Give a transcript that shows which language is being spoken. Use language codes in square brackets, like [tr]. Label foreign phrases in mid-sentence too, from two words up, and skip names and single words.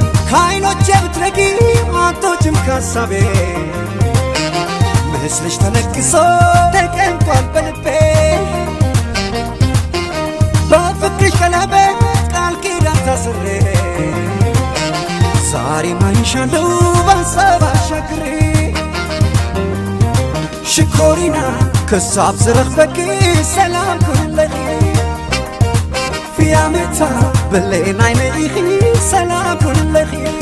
[am] ከዓይኖቼ ብትረቂ አትወጭም ካሳቤ ምስልሽ ተነቅሶ ተቀምጧል በልቤ። በፍቅርሽ ቀለበት ቃል ኪዳን ታስሬ ዛሬ ማይሻለው ባሰብ አሻግሬ። [ti] ሽኮሪና ክሳብ ዝረኽበኪ ሰላም ኩንለኺ ፊያሜታ ብሌን ዓይነይኺ ሰላም ኩንለኺ።